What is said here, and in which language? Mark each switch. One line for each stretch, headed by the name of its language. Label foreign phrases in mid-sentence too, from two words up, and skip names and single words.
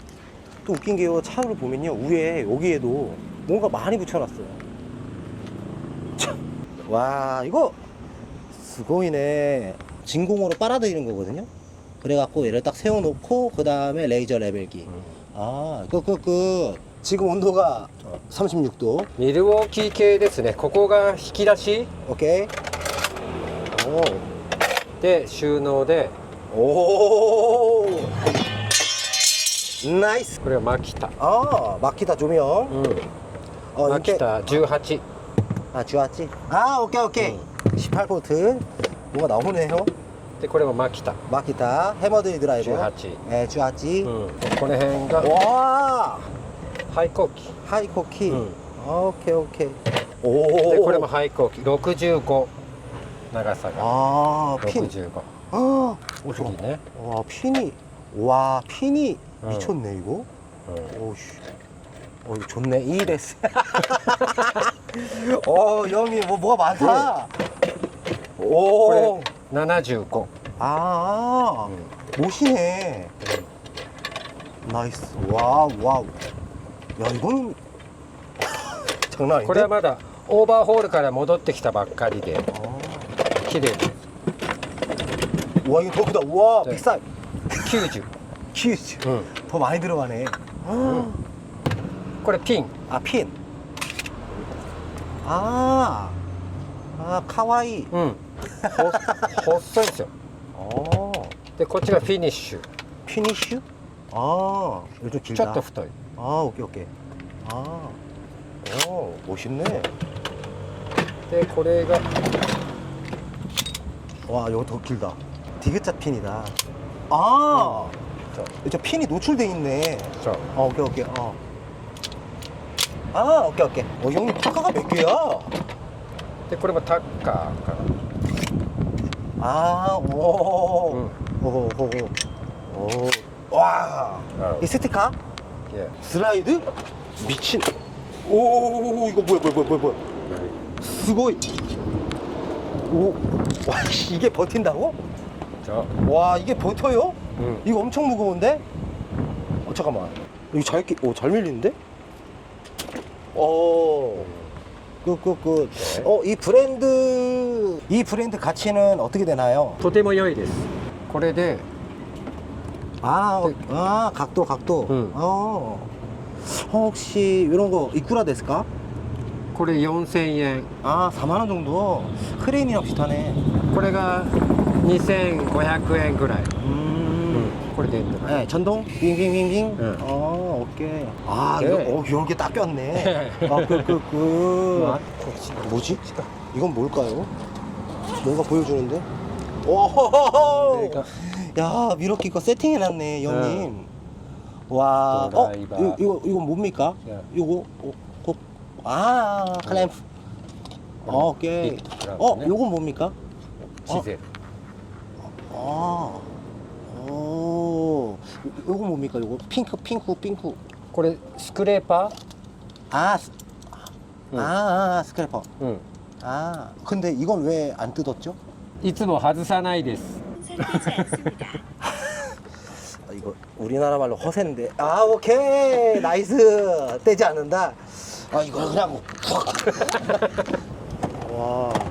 Korean: 또 웃긴 게요, 차를 보면요, 위에 여기에도 뭔가 많이 붙여놨어요. 참. 와, 이거 스고이네. 진공으로 빨아들이는 거거든요. 그래갖고 얘를 딱 세워놓고 그 다음에 레이저 레벨기. 지금 온도가 36도.
Japanese: ミルウォーキー系ですね。ここが引き出し
Korean: 오케이. 오.
Japanese: で収納で、
Korean: 오. 나이스.
Japanese: これはマキタ。
Korean: 마키타 조명.
Japanese: マキタ18。 18.
Korean: 오케이. 18V. 뭐가 나오네요.
Japanese: でこれもマキタ。
Korean: 마키타 해머드 드라이버.
Japanese: 18。
Korean: 네, 18.
Japanese: この辺が
Korean: 와.
Japanese: 廃校機。
Korean: 하이코키. 오케이.
Japanese: でこれも廃校機65。長さが
Korean: 핀.
Japanese: 65。
Korean: 오지 네. 와, 핀이 미쳤네 이거. 오씨. 이거 좋네. 이레스. 형님 뭐가 많다. 오.
Japanese: これ75。
Korean: 못이네. 나이스. 와우. 야, 이건 장난
Japanese: これは
Korean: 아닌데?
Japanese: まだオーバーホールから戻ってきたばっかりで綺麗です。
Korean: 와, 이거 더 크다. 와, 네. 빅사이.
Japanese: 90。
Korean: 휴지. 응. 더 많이 들어가네.
Japanese: これピン
Korean: 아, 핀. 아, 카와이.
Japanese: うん細いですよ
Korean: 어,
Japanese: でこっちがフィニッシュ
Korean: 피니쉬? 아, 이거 좀
Japanese: ちょ
Korean: 길다.
Japanese: っと太い
Korean: 아, 오케이, 오케이. 아, 오, 멋있네.
Japanese: でこれが
Korean: 와, 이거 더 길다. 디귿자 핀이다. 아, 저 핀이 노출돼 있네.
Japanese: そう
Korean: 오케이, 오케이. 아, 오케이, 오케이. 형님, 파카가 몇 개야?
Japanese: でこれもタッカーから
Korean: 아, 오. 응. 오. 와. 어. 이 스티커? 예. 슬라이드? 미친. 오, 이거 뭐야. 스고이. 오. 와, 이게 버틴다고?
Japanese: そう
Korean: 와, 이게 버텨요? 응. 이거 엄청 무거운데? 잠깐만. 이거 잘 밀리는데? 굿. 네. 이 브랜드 가치는 어떻게 되나요?
Japanese: とても良いですこれで
Korean: 각도. 응. 혹시 이런 거
Japanese: いくらですか? これ4000円
Korean: 4만 원 정도. 크레인이랑 비슷하네.
Japanese: これが2500円ぐらい、これでいいんだから
Korean: 네, 전동 빙빙빙빙. 응. 오케이. 네. 이거 이런 게 딱 꼈네. 뭐지? 이건 뭘까요? 뭔가 보여주는데? 오! 내가 야, 미러키 거 세팅해놨네, 형님. 와, 드라이버. 이거 뭡니까? 예. 이거, 클램프. 오케이. 빅 요건 뭡니까?
Japanese: チゼル
Korean: 요거 뭡니까? 요거 핑크.
Japanese: これスクレーパ
Korean: 스크래퍼.
Japanese: ー、うん、
Korean: 근데 이건 왜 안 뜯었죠?
Japanese: いつも外さないです
Korean: 이거 우리나라 말로 허세인데. 오케이. 나이스. 떼지 않는다. 이거 그냥 와.